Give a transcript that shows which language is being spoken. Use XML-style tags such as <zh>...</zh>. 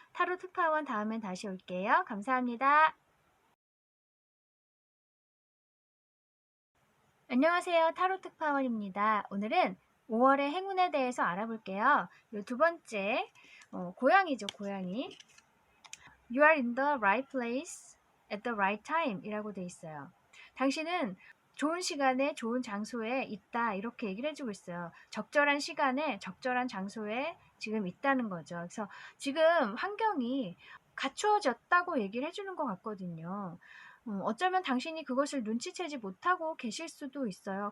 <ko>타로 특파원 다음엔 다시 올게요. 감사합니다. 안녕하세요. 타로 특파원입니다. 오늘은 5월의 행운에 대해서 알아볼게요. 이 두 번째, 고양이죠, 고양이.</ko> <en>You are in the right place at the right time 이라고 돼 있어요.</en> <ko>당신은 좋은 시간에 좋은 장소에 있다 이렇게 얘기를 해주고 있어요. 적절한 시간에 적절한 장소에 지금 있다는 거죠. 그래서 지금 환경이 갖추어졌다고 얘기를 해주는 것 같거든요. 어쩌면 당신이 그것을 눈치채지 못하고 계실 수도 있어요.</ko>